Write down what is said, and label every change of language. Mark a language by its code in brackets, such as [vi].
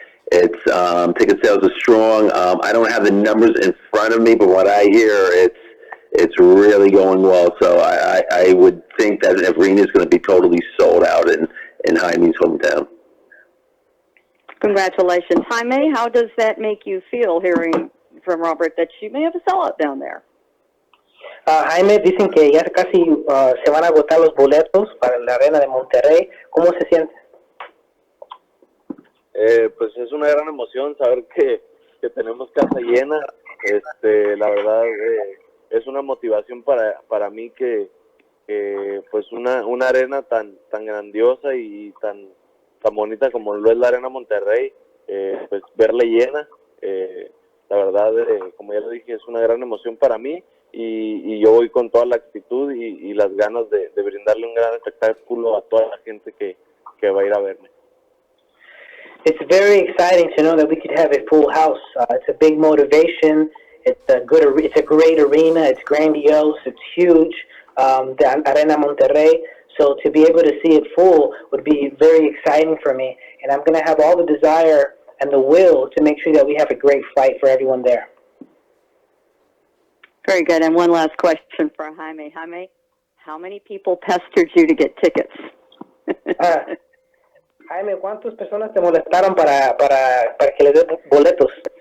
[en] It's ticket sales are strong. I don't have the numbers in front of me, but what I hear, it's really going well. So I would think that Arena is going to be totally sold out in Jaime's hometown. Congratulations. Jaime, how does that make you feel, hearing from Robert that you may have a sellout down there? [es] Jaime, dicen que ya casi se van a agotar los boletos para la Arena de Monterrey. ¿Cómo se siente? Pues es una gran emoción saber que tenemos casa llena. La verdad es una motivación para mí que pues una arena tan grandiosa y tan bonita como lo es la Arena Monterrey, pues verla llena. La verdad, como ya lo dije, es una gran emoción para mí. Y yo voy con toda la actitud y las ganas de brindarle un gran espectáculo a toda la gente que va a ir a verme. [en] It's very exciting to know that we could have a full house. It's a big motivation. It's a great arena. It's grandiose. It's huge. The Arena Monterrey. So to be able to see it full would be very exciting for me. And I'm going to have all the desire and the will to make sure that we have a great fight for everyone there. Very good. And one last question for Jaime. Jaime, how many people pestered you to get tickets? [es] Jaime, ¿cuántas personas te molestaron para que les des boletos?